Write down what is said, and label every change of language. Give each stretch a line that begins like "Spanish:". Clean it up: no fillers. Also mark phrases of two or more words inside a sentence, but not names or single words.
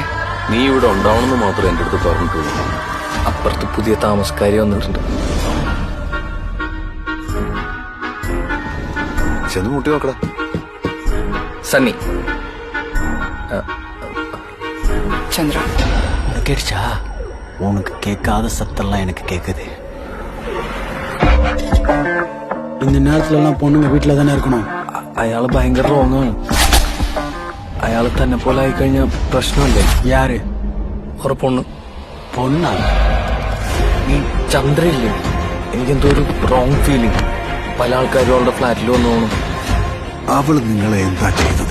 Malayalam: നീ ഇവിടെ ഉണ്ടാവണമെന്ന് മാത്രം എന്റെ അടുത്ത് പറഞ്ഞിട്ടുള്ളൂ. അപ്പുറത്ത് പുതിയ താമസക്കാരി വന്നിട്ടുണ്ട്. ചെന്ന് മുട്ടി നോക്കടാ. സണ്ണി ചന്ദ്ര,
Tamil: கேட்டுச்சா? உனக்கு கேட்காத சத்தெல்லாம் எனக்கு கேக்குது. இந்த நேரத்துல எல்லாம் பொண்ணுங்க வீட்டுல தானே இருக்கணும்.
Malayalam: അയാള് ഭയങ്കര റോങ്ങാണ്. അയാള് തന്നെ പോലെ ആയിക്കഴിഞ്ഞ പ്രശ്നമല്ലേ?
Tamil: யாரு?
Malayalam: ഒരു പൊണ്ണ്.
Tamil: பொண்ணா?
Malayalam: ഈ ചന്ദ്രയില്ലേ, എനിക്കെന്തോ ഒരു
English: wrong feeling.
Malayalam: പല ആൾക്കാരും അവളുടെ ഫ്ലാറ്റിൽ വന്നു പോകണം. അവള് നിങ്ങളെ എന്താ ചെയ്തത്?